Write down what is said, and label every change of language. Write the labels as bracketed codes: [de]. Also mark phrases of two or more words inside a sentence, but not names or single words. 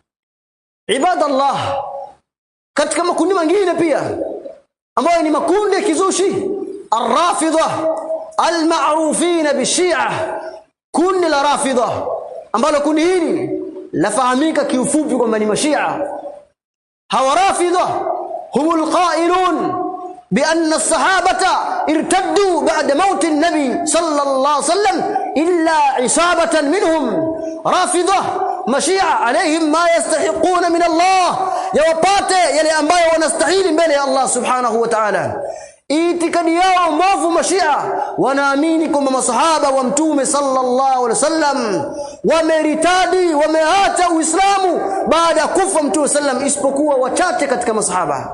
[sw] Ibadallah, katika makundi mengine pia ambayo ni makundi ya kizushi, [ar] الرافضة المعروفين بالشيعة, [sw] kundi la Rafidha ambalo kundi hili lafahamika kiufupi kwamba ni mashia. [ar] هؤلاء الرافضة هم القائلون بأن الصحابة ارتدوا بعد موت النبي صلى الله عليه وسلم إلا عصابة منهم. [sw] Rafidha mashia [ar] عليهم ما يستحقون من الله, [sw] yawapate yale ambayo wanastahili mbele ya Allah [ar] سبحانه وتعالى, [sw] itikadi yao mbovu mashia wanaamini kwamba masahaba wa mtume [ar] صلى الله عليه وسلم [sw] wameritadi, wameacha Uislamu baada ya kufa mtume sallam, isipokuwa wachache katika masahaba.